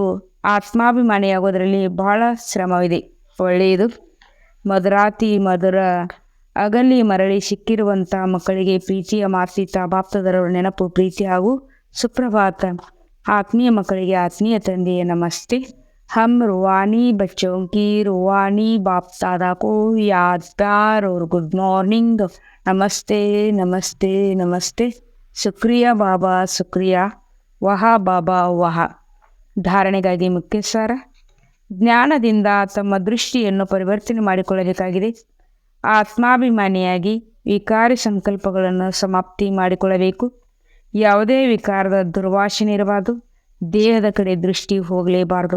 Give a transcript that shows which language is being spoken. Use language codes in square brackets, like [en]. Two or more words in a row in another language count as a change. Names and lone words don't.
[kn] ಆತ್ಮಾಭಿಮಾನಿಯಾಗುವುದರಲ್ಲಿ ಬಹಳ ಶ್ರಮವಿದೆ. ಒಳ್ಳೆಯದು. ಮಧುರಾತಿ ಮಧುರ ಅಗಲಿ ಮರಳಿ ಸಿಕ್ಕಿರುವಂಥ ಮಕ್ಕಳಿಗೆ ಪ್ರೀತಿಯ ಮಾತೀತ ಬಾಪ್ತಾದರವರ ನೆನಪು, ಪ್ರೀತಿ ಹಾಗೂ ಸುಪ್ರಭಾತ. ಆತ್ಮೀಯ ಮಕ್ಕಳಿಗೆ ಆತ್ಮೀಯ ತಂದೆಯ ನಮಸ್ತೆ. [hi] हम रूहानी बच्चों की रूहानी बाप दादा को याद प्यार और [en] good morning. [hi] नमस्ते नमस्ते नमस्ते. शुक्रिया बाबा शुक्रिया. वाह बाबा वाह. [kn] ಧಾರಣೆಗಾಗಿ ಮುಖ್ಯ ಸಾರ. ಜ್ಞಾನದಿಂದ ತಮ್ಮ ದೃಷ್ಟಿಯನ್ನು ಪರಿವರ್ತನೆ ಮಾಡಿಕೊಳ್ಳಬೇಕಾಗಿದೆ. ಆತ್ಮಾಭಿಮಾನಿಯಾಗಿ ವಿಕಾರಿ ಸಂಕಲ್ಪಗಳನ್ನು ಸಮಾಪ್ತಿ ಮಾಡಿಕೊಳ್ಳಬೇಕು. ಯಾವುದೇ ವಿಕಾರದ ದುರ್ವಾಸನೆ ಇರಬಾರದು. ದೇಹದ ಕಡೆ ದೃಷ್ಟಿ ಹೋಗಲೇಬಾರದು.